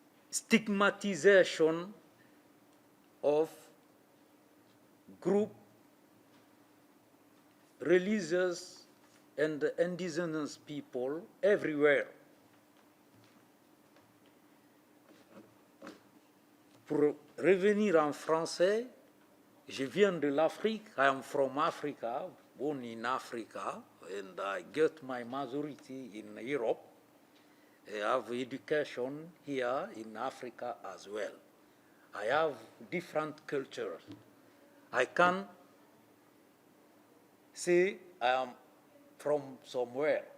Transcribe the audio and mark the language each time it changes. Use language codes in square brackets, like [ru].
[en] stigmatization of group, religious and indigenous people everywhere. [fr] Pour revenir en français, je viens de l'Afrique. [en] I am from Africa, born in Africa, and I get my majority in Europe. I have education here in Africa as well. I have different cultures. I can say I am from somewhere.